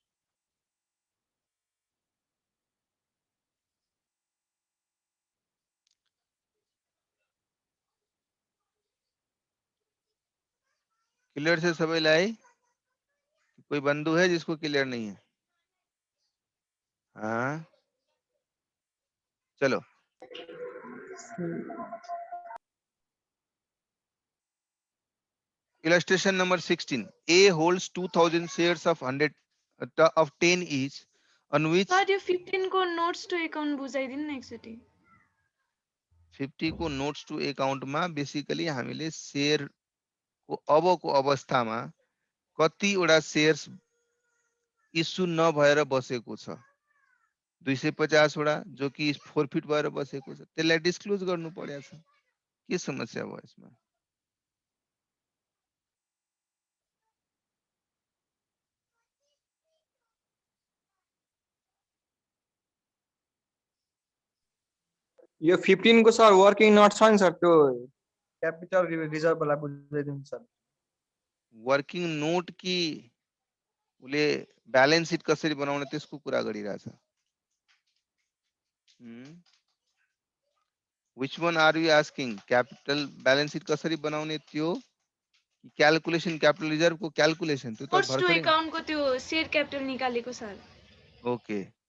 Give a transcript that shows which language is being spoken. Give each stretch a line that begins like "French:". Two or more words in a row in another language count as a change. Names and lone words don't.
Nepali: क्लियर से सबै लाई?
Hindi: कोई बंधु है जिसको क्लियर नहीं है? हाँ चलो।
English: Illustration number 16. A holds 2000 shares of 100 of 10 each, on which
Nepali: सर यो 15 को
English: notes to account
Nepali: बुझाइदिनु न एकचोटि। 50 को
English: notes to account
Nepali: में बेसिकली हामीले शेयर को अबको अवस्थामा कतिवटा शेयर्स इस्यु नभएर बसेको छ, 250 वटा, जो कि फोरफिट भएर बसेको छ, त्यसलाई डिस्क्लोज गर्नु पर्या छ। के समस्या भयो यसमा? यो 15 को सर
English: working note
Nepali: छ नि सर, त्यो
English: capital reserve
Nepali: वाला बुझाइदिनु सर।
English: working note
Nepali: कि उसले
English: balance sheet
Nepali: कसरी बनाउने त्यसको कुरा गरिरहेछ।
English: Which one are you asking? capital balance sheet
Nepali: कसरी बनाउने त्यो,
English: calculation capital reserve
Nepali: को क्याल्कुलेसन त्यो त
English: notes to
Nepali: भर्खरै। एकाउन्टको त्यो
English: share capital
Nepali: निकालेको सर। ओके